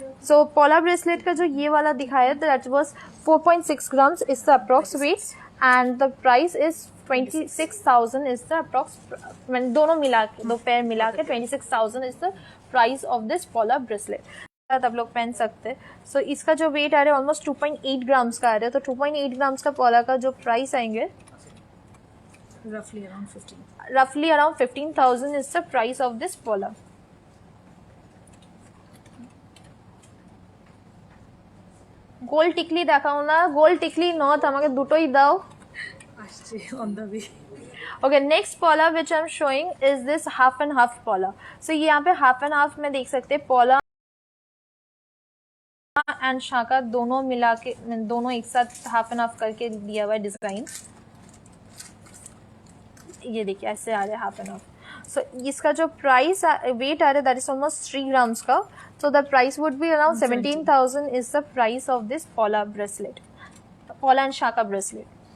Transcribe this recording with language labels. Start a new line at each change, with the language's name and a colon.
Hindi: सो पॉला bracelet का जो ये वाला दिखाया
English: that was 4.6 grams is the approx
Hindi: wait and the price is 26,000 is the approx दोनों मिला के दो पेयर मिला के 26,000 is the price of this पॉला bracelet आप लोग पहन सकते हैं सो इसका जो वेट आ रहा है ऑलमोस्ट 2.8 ग्राम्स का आ रहा है तो 2.8 ग्राम्स का पॉला का जो प्राइस आएंगे
English: roughly around 15,000 is the price of this pola
Bangla: গোল টিকলি দেখাও না গোল টিকলি নথ আমাকে দুটোই দাও আসছে
English: on the way Okay, next pola which I'm showing is this half and half pola.
Hindi: So ये यहाँ पे half and half में देख सकते हैं pola एंड शाका दोनों मिला के दोनों एक साथ हाफ एंड हाफ करके दिया हुआ है डिजाइन ये देखिए ऐसे आ रहा है हाफ एंड हाफ सो इसका जो प्राइस वेट आ रहा है दैट इज ऑलमोस्ट 3 ग्राम्स का
English: so the price would be around 17,000 is the price of this pola bracelet pola and shakha bracelet